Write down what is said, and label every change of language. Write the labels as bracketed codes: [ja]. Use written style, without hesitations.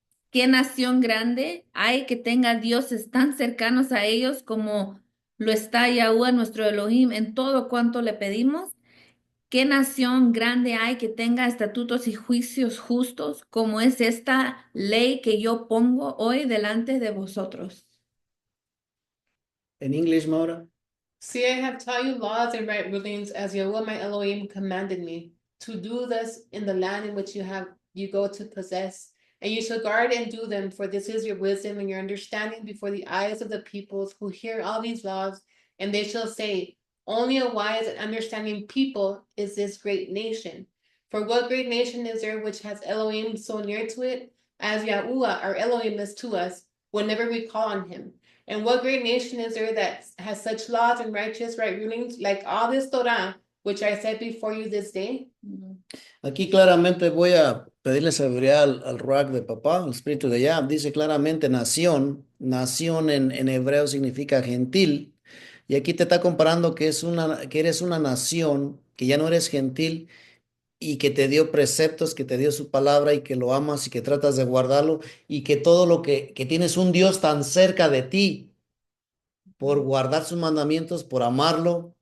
[es] ¿Qué nación grande hay que tenga dioses tan cercanos a ellos como lo está Yahweh nuestro Elohim en todo cuanto le pedimos? ¿Qué nación grande hay que tenga estatutos y juicios justos como es esta ley que yo pongo hoy delante de vosotros? En inglés, Maura. [en] See, I have taught you laws and right rulings as Yahweh my Elohim commanded me, to do thus in the land in which you go to possess, and you shall guard and do them, for this is your wisdom and your understanding before the eyes of the peoples who hear all these laws, and they shall say, only a wise and understanding people is this great nation. For what great nation is there which has Elohim so near to it, as Yahuwah our Elohim is to us, whenever we call on him? And what great nation is there that has such laws and righteous right rulings like all this Torah, which I set before you this day? [es] Aquí claramente voy a pedirle sabiduría al Ruach de papá, al espíritu de Yah. Dice claramente nación. Nación en hebreo significa gentil. Y aquí te está comparando que eres una nación, que ya no eres gentil y que te dio preceptos, que te dio su palabra y que lo amas y que tratas de guardarlo y que todo lo que tienes un Dios tan cerca de ti por guardar sus mandamientos, por amarlo.